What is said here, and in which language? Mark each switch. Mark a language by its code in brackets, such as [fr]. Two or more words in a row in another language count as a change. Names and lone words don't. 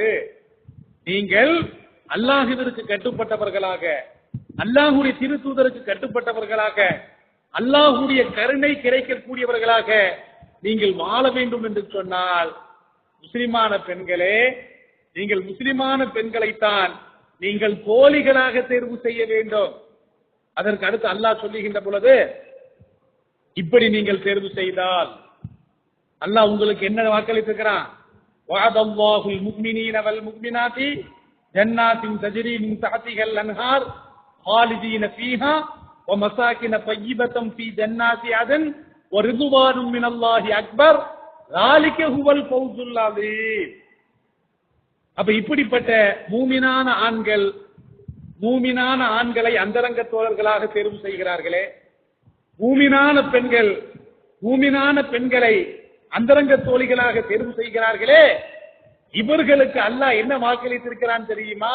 [ta] நீங்கள் அல்லாஹ்விற்கு கட்டுப்பட்டவர்களாக, அல்லாஹ்வுடைய திருத்தூதருக்கு கட்டுப்பட்டவர்களாக, அல்லாஹ்வுடைய கருணை கிடைக்கக்கூடியவர்களாக நீங்கள் வாழ வேண்டும் என்று சொன்னால், முஸ்லிமான பெண்களே, நீங்கள் முஸ்லிமான பெண்களைத்தான் நீங்கள் தோழிகளாக தேர்வு செய்ய வேண்டும். அதற்கு அடுத்து அல்லாஹ் சொல்லுகின்ற பொழுது, இப்படி நீங்கள் தேர்வு செய்தால் அல்லாஹ் உங்களுக்கு என்ன வாக்களித்திருக்கிறான்? [ar] وعد الله المؤمنين والمؤمنات جنات تجري من تحتها الأنهار خالدين فيها ومساكن طيبة في جنات عدن ورضوان من الله أكبر ذلك هو الفوز العظيم. [ta] அப்ப இப்படிப்பட்ட மூமினான ஆண்களை அந்தரங்க தோழர்களாக தேர்வு செய்கிறார்களே, மூமினான பெண்களை அந்தரங்க தோழிகளாக தேர்வு செய்கிறார்களே, இவர்களுக்கு அல்லாஹ் என்ன வாக்களித்திருக்கிறான் தெரியுமா?